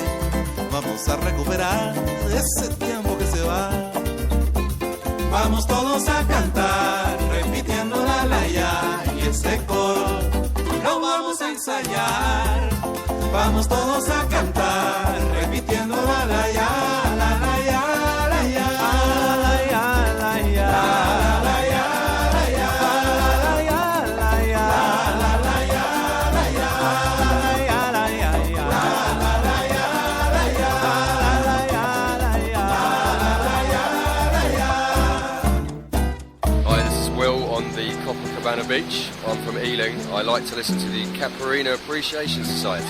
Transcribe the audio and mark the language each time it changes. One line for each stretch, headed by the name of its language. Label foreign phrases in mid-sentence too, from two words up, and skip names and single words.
Spanish: Vamos a recuperar ese tiempo que se va. Vamos todos a cantar, repitiendo la la ya, y este coro lo vamos a ensayar. Vamos todos a cantar, repitiendo la la ya, la la ya, la ya, la ya, la ya, la ya, la ya, la ya, la ya, la ya, la ya, la ya, la ya.
English: Hi, this is Will on the Copacabana Beach. I'm from Ealing. I like to listen to the Caparina Appreciation Society.